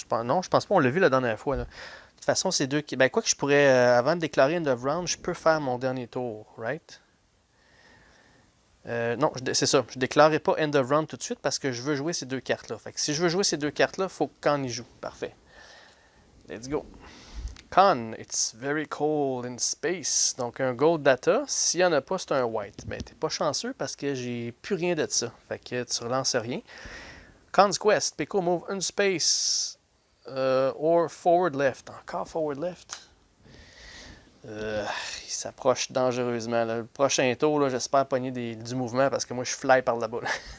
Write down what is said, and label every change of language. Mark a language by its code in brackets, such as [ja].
[fr] Non, je pense pas. On l'a vu la dernière fois. Là. De toute façon, c'est deux qui. Ben, quoi que je pourrais, avant de déclarer End of Round, je peux faire mon dernier tour, right? Non, c'est ça. Je ne déclarerai pas End of Round tout de suite parce que je veux jouer ces deux cartes-là. Fait que si je veux jouer ces deux cartes-là, il faut que Khan y joue. Parfait. Let's go. [en] Khan, it's very cold in space. [fr] Donc, un gold data. S'il n'y en a pas, c'est un white. Ben, t'es pas chanceux parce que j'ai plus rien de ça. Fait que tu relances rien. [en] Khan's Quest. Pico move une space. Or forward left. Encore forward left. [fr] Il s'approche dangereusement. Là. Le prochain tour, j'espère pogner du mouvement parce que moi je fly par là-bas. Là.